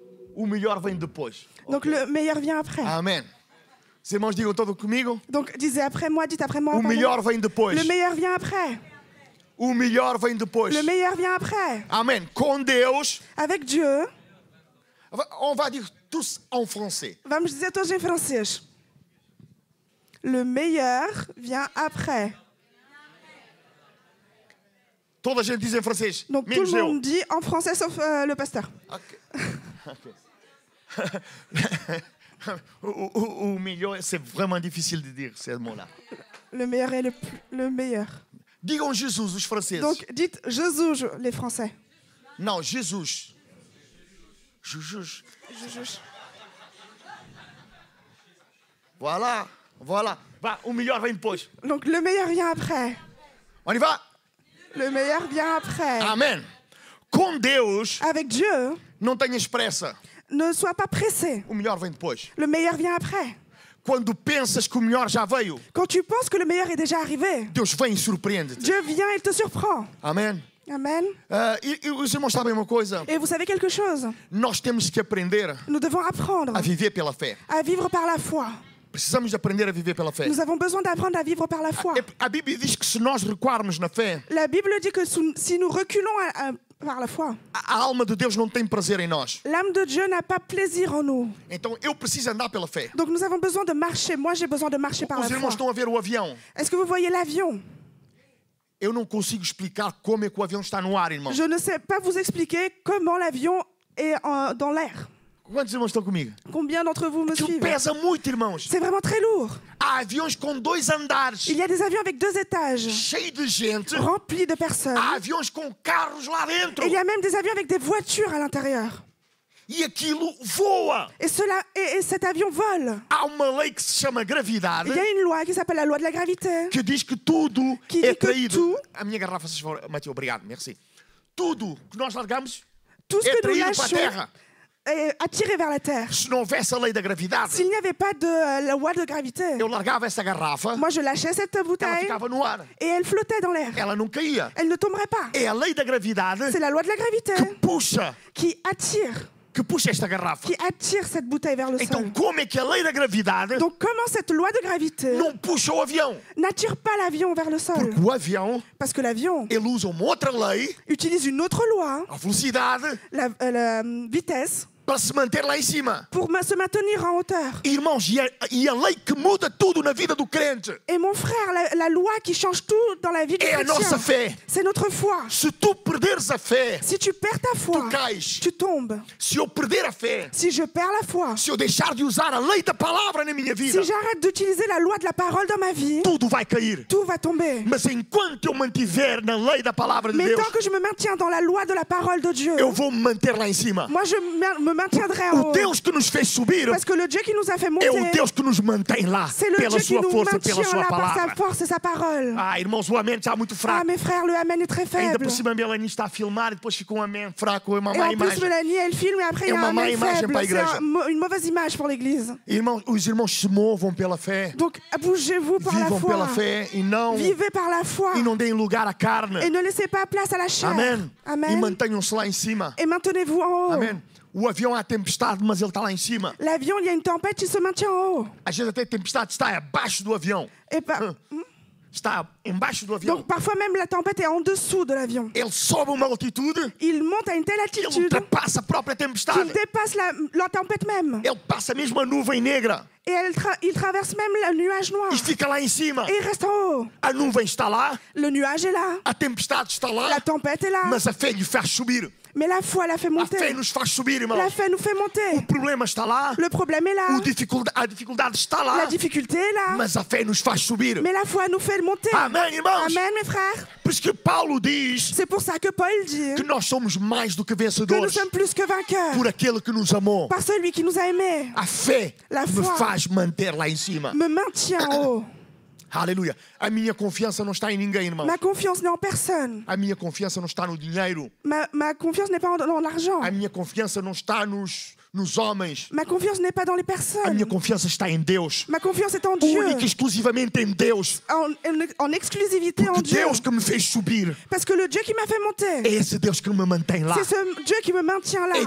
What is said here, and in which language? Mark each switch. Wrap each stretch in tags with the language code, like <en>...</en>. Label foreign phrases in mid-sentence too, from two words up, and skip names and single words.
<pt>o melhor vem depois.</pt> <fr>Donc le meilleur vient après.</fr> <pt>Amém. Os irmãos digam todo comigo.</pt> <fr>Donc disez après moi, dites après moi.</fr> <pt>O</pt> <fr>pardon.</fr> <pt>melhor vem depois.</pt> <fr>Le meilleur vient après.</fr> <pt>O melhor vem depois.</pt> <fr>Le meilleur vient après.</fr> <pt>Amém. Com Deus.</pt> <fr>Avec Dieu, On va dire tous en français.</fr> <pt>vamos dizer todos em francês.</pt> <fr>Le meilleur vient après.</fr> <pt>Toda a gente diz em francês.</pt> <fr>Donc tout</fr> <pt>Menos</pt> <fr>le</fr> <pt>eu.</pt> <fr>monde dit en français sauf le pasteur. Ok.</fr> <pt>O melhor,</pt> <fr>c'est vraiment difficile de dire ce mot-là. Le meilleur est le meilleur.</fr> <pt>Digam Jesus, os franceses.</pt> <fr>Donc dites Jésus, les Français.</fr> <pt>Não, Jesus. Jesus.</pt> <fr>Jésus. Voilà, voilà.</fr> <pt>Vá, o melhor vem depois.</pt> <fr>Donc le meilleur vient après. On y va? Le meilleur vient après.</fr> <pt>Amém. Com Deus,</pt> <fr>Avec Dieu,</fr> <pt>não tenhas pressa.</pt> <fr>ne sois pas pressé.</fr> <pt>O melhor vem depois.</pt> <fr>Le meilleur vient après.</fr> <pt>Quando pensas que o melhor já veio,</pt> <fr>Quand tu penses que le meilleur est déjà arrivé,</fr> <pt>Deus vem e surpreende-te.</pt> <fr>Dieu vient et te surprend.</fr> <pt>Amém.</pt> <fr>Amen.</fr> <pt>E os irmãos sabem uma coisa?</pt> <fr>Et vous savez quelque chose?</fr> <pt>Nós temos que aprender</pt> <fr>Nous devons apprendre</fr> <pt>a viver pela fé.</pt> <fr>à vivre par la foi.</fr> <pt>Precisamos de aprender a viver pela fé.</pt> <fr>Nous avons besoin d'apprendre à vivre par la foi.</fr> <pt>A Bíblia diz que se nós recuarmos na fé,</pt> <fr>La Bible dit que si nous reculons par la foi,</fr> <pt>a alma de Deus não tem prazer em nós.</pt> <fr>l'âme de Dieu n'a pas plaisir en nous.</fr> <pt>Então eu preciso andar pela fé.</pt> <fr>Donc nous avons besoin de marcher. Moi, j'ai besoin de marcher par</fr> <pt>Os</pt> <fr>la</fr> <pt>irmãos</pt> <fr>foi.</fr> <pt>estão a ver o avião.</pt> <fr>Est-ce que vous voyez l'avion?</fr> <pt>Eu não consigo explicar como é que o avião está no ar, irmão.</pt> <fr>Je ne sais pas vous expliquer comment l'avion est dans l'air.</fr> <pt>Quantos irmãos estão comigo?</pt> <fr>Combien d'entre vous me</fr> <pt>Aquilo</pt> <fr>suivent?</fr> <pt>pesa muito, irmãos.</pt> <fr>C'est vraiment très lourd.</fr> <pt>Há aviões com 2 andares,</pt> <fr>Il y a des avions avec 2 étages,</fr> <pt>cheios de gente.</pt> <fr>remplis de personnes.</fr> <pt>Há aviões com carros lá dentro.</pt> <fr>Et il y a même des avions avec des voitures à l'intérieur.</fr> <pt>E aquilo voa.</pt> <fr>Et cet avion vole.</fr> <pt>Há uma lei que se chama gravidade,</pt> <fr>Il y a une loi qui s'appelle la loi de la gravité.</fr> <pt>que diz que tudo</pt> <fr>Que</fr> <pt>é diz que traído. tudo- A minha garrafa, se for, Mateu, obrigado, merci. Tudo que nós largamos</pt> <fr>Tout ce</fr> <pt>é</pt> <fr>que nous</fr> <pt>traído para a</pt> <fr>lâchons</fr> <pt>terra.</pt> <fr>est attiré vers la terre.</fr> <pt>Se não houvesse a lei da gravidade,</pt> <fr>S'il n'y avait pas de la loi de gravité,</fr> <pt>eu largava essa garrafa,</pt> <fr>moi je lâchais cette</fr> <pt>ela</pt> <fr>bouteille</fr> <pt>ficava no ar.</pt> <fr>et elle flottait dans l'air.</fr> <pt>Ela não caía.</pt> <fr>Elle ne tomberait pas.</fr> <pt>É a lei da gravidade</pt> <fr>C'est la loi de la gravité</fr> <pt>que puxa</pt> <fr>qui attire</fr> <pt>esta garrafa.</pt> <fr>cette bouteille vers le</fr> <pt>Então,</pt> <fr>sol.</fr> <pt>como é que a lei da gravidade</pt> <fr>Donc comment cette loi de gravité</fr> <pt>não puxa o avião?</pt> <fr>n'attire pas l'avion vers le sol?</fr> <pt>Porque o avião,</pt> <fr>Parce que l'avion</fr> <pt>ele usa uma outra lei,</pt> <fr>utilise une autre loi,</fr> <pt>a velocidade,</pt> <fr>la vitesse,</fr> <pt>para se manter lá em cima.</pt> <fr>pour se maintenir en hauteur.</fr> <pt>Irmãos, e a lei que muda tudo na vida do crente</pt> <fr>Et mon frère, la loi qui change tout dans la vie du</fr> <pt>é a nossa</pt> <fr>chrétien,</fr> <pt>fé.</pt> <fr>c'est notre foi.</fr> <pt>Se tu perderes a fé,</pt> <fr>Si tu perds ta foi,</fr> <pt>tu cais.</pt> <fr>tu tombes.</fr> <pt>Se eu perder a fé,</pt> <fr>Si je perds la foi,</fr> <pt>se eu deixar de usar a lei da palavra na minha vida,</pt> <fr>si j'arrête d'utiliser la loi de la parole dans ma vie,</fr> <pt>tudo vai cair.</pt> <fr>tout va tomber.</fr> <pt>Mas enquanto eu mantiver na lei da palavra de</pt> <fr>Mais</fr> <pt>Deus,</pt> <fr>tant que je me maintiens dans la loi de la parole de Dieu,</fr> <pt>eu vou me manter lá em cima.</pt> <fr>moi je me maintiendrai en</fr> <pt>O</pt> <fr>haut.</fr> <pt>Deus que nos fez subir</pt> <fr>Parce que le Dieu qui nous a fait</fr> <pt>é o</pt> <fr>monter,</fr> <pt>Deus que nos mantém lá</pt> <fr>c'est le</fr> <pt>pela</pt> <fr>Dieu qui</fr> <pt>sua</pt> <fr>nous</fr> <pt>força, pela</pt> <fr>maintient</fr> <pt>sua</pt> <fr>là par sa</fr> <pt>palavra.</pt> <fr>force et sa parole.</fr> <pt>Ah, irmãos, o amém está muito</pt> <fr>Ah,</fr> <pt>fraco.</pt> <fr>mes frères, le Amen est très</fr> <pt>Ainda</pt> <fr>faible.</fr> <pt>por cima a Melanie está a filmar e depois fica um amém fraco, é uma</pt> <fr>Et</fr> <pt>má</pt> <fr>en plus,</fr> <pt>imagem.</pt> <fr>Mélanie, elle filme et après, il y a</fr> <pt>uma</pt> <fr>un</fr> <pt>má</pt> <fr>Amen</fr> <pt>imagem</pt> <fr>faible.</fr> <pt>para a</pt> <fr>C'est</fr> <pt>igreja.</pt> <fr>une mauvaise image pour l'Église.</fr> <pt>Irmãos, os irmãos se movam pela fé,</pt> <fr>Donc, bougez-vous par la</fr> <pt>vivam pela</pt> <fr>foi.</fr> <pt>fé e não</pt> <fr>Vivez par la foi.</fr> <pt>deem lugar à carne.</pt> <fr>Et ne laissez pas place à la chair.</fr> <pt>Amém. E</pt> <fr>Amen.</fr> <pt>mantenham-se lá em cima.</pt> <fr>Et maintenez-vous en haut.</fr> <pt>Amém. O avião há tempestade, mas ele está lá em cima.</pt> <fr>L'avion, il y a une tempête, il se maintient en haut.</fr> <pt>Às vezes até a tempestade está abaixo do avião.</pt> <fr>Et</fr> <pt>Está embaixo do avião.</pt> <fr>donc, parfois même, la tempête est en dessous de l'avion.</fr> <pt>Ele sobe uma altitude,</pt> <fr>Il monte à une telle</fr> <pt>ele</pt> <fr>altitude</fr> <pt>ultrapassa a própria</pt> <fr>qu'il</fr> <pt>tempestade.</pt> <fr>dépasse la tempête même.</fr> <pt>Ele passa mesmo a nuvem negra</pt> <fr>Et il traverse même le nuage noir.</fr> <pt>e fica lá em cima.</pt> <fr>Et il reste en haut.</fr> <pt>A nuvem está lá,</pt> <fr>Le nuage est là.</fr> <pt>a tempestade está lá,</pt> <fr>La tempête est là.</fr> <pt>mas a fé lhe faz subir.</pt> <fr>Mais la foi la fait</fr> <pt>A fé</pt> <fr>monter.</fr> <pt>nos faz subir, irmãos.</pt> <fr>La fait nous fait</fr> <pt>O</pt> <fr>monter.</fr> <pt>problema está lá,</pt> <fr>Le problème est là.</fr> <pt>a dificuldade está</pt> <fr>La</fr> <pt>lá,</pt> <fr>difficulté est là.</fr> <pt>mas a fé nos faz subir.</pt> <fr>Mais la foi nous fait monter.</fr> <pt>Amém, irmãos?</pt> <fr>Amen, mes frères.</fr> <pt>Por isso que Paulo diz</pt> <fr>C'est pour ça que Paul dit</fr> <pt>que nós somos mais do que</pt> <fr>que nous</fr> <pt>vencedores</pt> <fr>sommes plus que vainqueurs</fr> <pt>por aquele que nos amou.</pt> <fr>par celui qui nous a aimés.</fr> <pt>A fé</pt> <fr>La</fr> <pt>me</pt> <fr>foi</fr> <pt>faz manter lá em cima.</pt> <fr>Me maintient en haut.</fr> <pt>Aleluia. A minha confiança não está em ninguém, irmão.</pt> <fr>Ma confiance n'est en personne.</fr> <pt>A minha confiança não está no dinheiro.</pt> <fr>Ma confiance n'est pas dans l'argent.</fr> <pt>A minha confiança não está nos nos homens.</pt> <fr>Ma confiance n'est pas dans les</fr> <pt>A</pt> <fr>personnes.</fr> <pt>minha confiança está em Deus.</pt> <fr>Ma confiance est en Dieu.</fr> <pt>Única e exclusivamente em Deus.</pt> <fr>En exclusivité en</fr> <pt>Porque</pt> <fr>Dieu.</fr> <pt>Deus que me fez subir</pt> <fr>Parce que le Dieu qui m'a fait</fr> <pt>é</pt> <fr>monter,</fr> <pt>esse Deus que me mantém lá.</pt> <fr>c'est ce Dieu qui me maintient là.</fr>